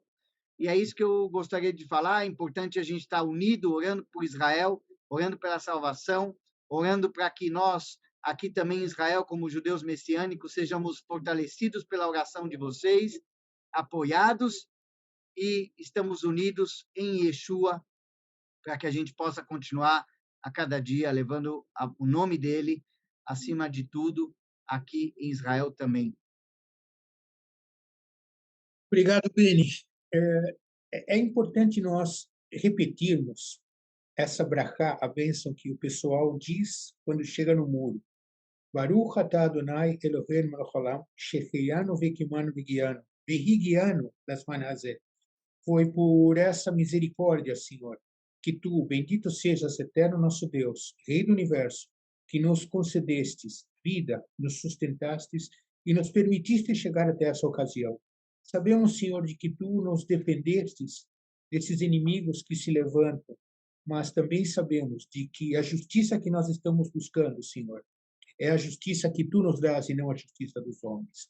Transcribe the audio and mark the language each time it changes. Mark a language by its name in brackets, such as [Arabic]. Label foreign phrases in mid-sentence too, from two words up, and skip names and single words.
[Portuguese] E é isso que eu gostaria de falar. É importante a gente estar unido, orando por Israel, orando pela salvação, orando para que nós, aqui também em Israel, como judeus messiânicos, sejamos fortalecidos pela oração de vocês, apoiados, e estamos unidos em Yeshua, para que a gente possa continuar a cada dia levando o nome dele acima de tudo, aqui em Israel também. Obrigado, Beni. É importante nós repetirmos essa brachá, a bênção que o pessoal diz quando chega no muro. [Hebrew] ברוך אתה אדוני אלוהינו מלך העולם, שהחיינו וקיימנו וגיענו, והגיענו לזמן הזה. [Portuguese] Foi por essa misericórdia, Senhor, que tu, bendito sejas, eterno nosso Deus, Rei do Universo, que nos concedestes vida, nos sustentastes e nos permitiste chegar até essa ocasião. Sabemos, Senhor, de que tu nos defendestes desses inimigos que se levantam, mas também sabemos de que a justiça que nós estamos buscando, Senhor, é a justiça que tu nos dás e não a justiça dos homens.